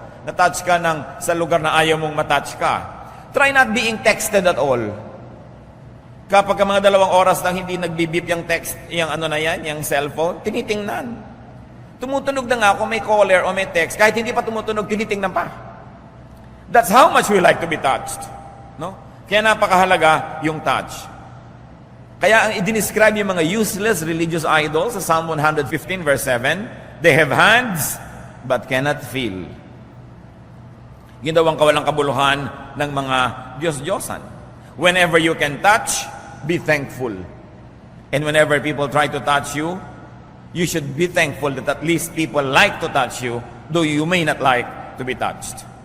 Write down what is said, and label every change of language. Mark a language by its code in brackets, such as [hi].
[tl] Natouch ka nang sa lugar na ayaw mong matouch ka. [en] Try not being texted at all. [tl] Kapag ka mga 2 oras lang hindi nagbibip yung text, yung yung cellphone, tinitingnan. Tumutunog na nga kung may caller o may text, kahit hindi pa tumutunog, tinitingnan pa. [en] That's how much we like to be touched. [tl] No? Kaya napakahalaga yung touch. Kaya ang i-describe yung mga useless religious idols sa Psalm 115 verse 7, [en] they have hands but cannot feel. [tl] Yun daw ang kawalang kabuluhan ng mga Diyos-Diyosan. [en] Whenever you can touch, be thankful. And whenever people try to touch you, you should be thankful that at least people like to touch you, though you may not like to be touched.